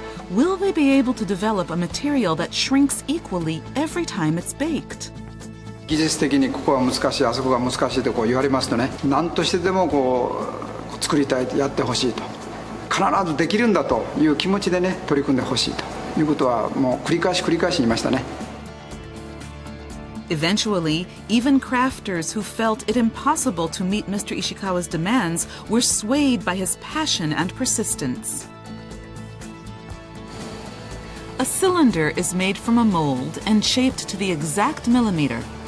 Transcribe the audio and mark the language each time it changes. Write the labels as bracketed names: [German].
[English] Will they be able to develop a material that shrinks equally every time it's baked? [Japanese] 技術的にここは難しい、あそこが難しいとこう言われますとね、何としてでもこう作りたい、やってほしいと、必ずできるんだという気持ちでね取り組んでほしいということはもう繰り返し言いましたね。 [English] Eventually, even crafters who felt it impossible to meet Mr. Ishikawa's demands were swayed by his passion and persistence. A cylinder is made from a mold and shaped to the exact millimeter.